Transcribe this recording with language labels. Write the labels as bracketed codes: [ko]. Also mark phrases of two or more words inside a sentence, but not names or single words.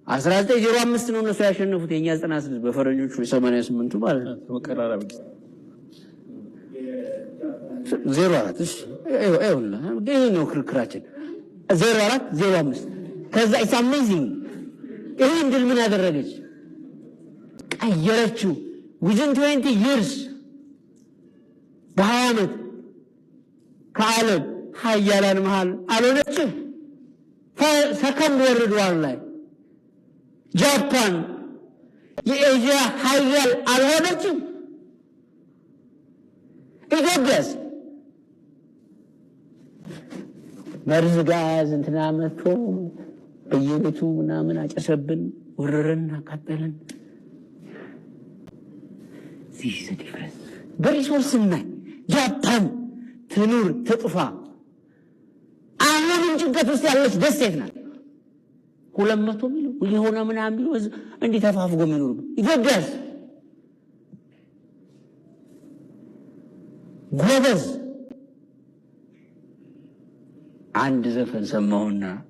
[am] 1905 ነው እነሱ ያሸነፉት። የኛ 96 በፈረንጆቹ 88 ማለት ነው። ተመቀራራቢ 04 እሺ ይኸውልህ ይሄ ነው ክርክራችን 04 05 ከዛ [en] it's amazing [am] ይሄ እንድል ምን ያደረገች ቀየረችው [en] within 20 years [am] በ20 ዓመት ከዓለም ሀያላን መሃል አልሆነችም ሰከንድ ወርልድ ዋር ላይ ጃፓን የኤዥያ ሀያል አልሆነችም ኢትዮጵያስ መርዝ ጋዝ እንትና መጥቶ በየቤቱ ምናምን አጨሰብን ወረረን አቃጠለን [en] this is the difference [am] በሪሶርስ ላይ ጃፓን ትኑር ትጥፋ አሁንም ጭንቀት ውስጥ ያለች ደሴት ናት 200 ሚሊዮን የሆነ ምናምን ቢወዝ እንዴ ተፋፍጎ የሚኖር ኢትዮጵያስ ጎበዝ አንድ ዘፈን ሰማሁና